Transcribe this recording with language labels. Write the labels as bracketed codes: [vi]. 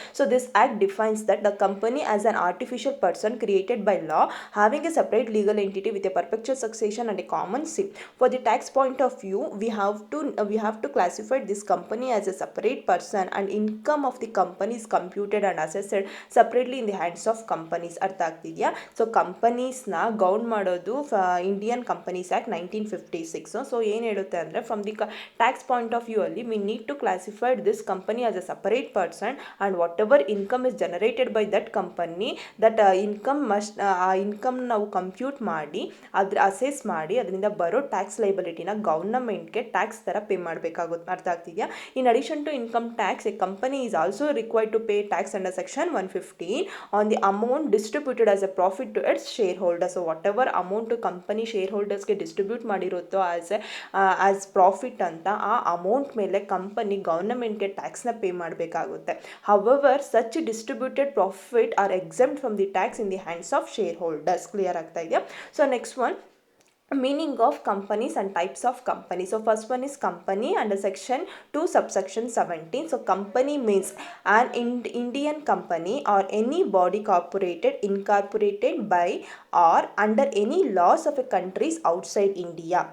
[en] So this act defines that the company as an artificial person created by law having a separate legal entity with a perpetual succession and a common seat. For the tax point of view, we have to classify this company as a separate person, and income of the company is computed and assessed separately in the hands of companies. [kn] ಅರ್ಥ ಆಗ್ತಿದೆಯಾ? So ಕಂಪನೀಸ್ನ ಗೌರ್ನ್ ಮಾಡೋದು Indian companies act 1956. So ಏನು ಹೇಳುತ್ತೆ ಅಂದರೆ, [en] from the tax point of view ಅಲ್ಲಿ we need to classified this company as a separate person and whatever income is generated by that company, that income must [kn] ಆ income ನಾವು compute ಮಾಡಿ assess ಮಾಡಿ ಅದರಿಂದ ಬರೋ tax ಲೈಬಿಲಿಟಿನ ಗೌರ್ನಮೆಂಟ್ಗೆ tax ಥರ pay ಮಾಡಬೇಕಾಗುತ್ತೆ. ಅರ್ಥ ಆಗ್ತಿದೆಯಾ? [en] In addition to income tax, a company is also required to pay tax under section 115 on the amount distributed as a profit to its shareholders. So whatever amount company [kn] shareholdersಗೆ distribute ಮಾಡಿರುತ್ತೋ as profit ಅಂತ, ಆ amount ಮೇಲೆ company ಗೌರ್ನಮೆಂಟ್ಗೆ ಟ್ಯಾಕ್ಸ್ನ pay ಮಾಡಬೇಕಾಗುತ್ತೆ. [en] However such distributed profit are exempt from the tax in the hands of shareholders. [kn] Clear ಆಗ್ತಾ ಇದೆಯಾ? [en] So next one, meaning of companies and types of companies. So first one is company under section 2 subsection 17. So company means an Indian company or any body incorporated by or under any laws of a countries outside India.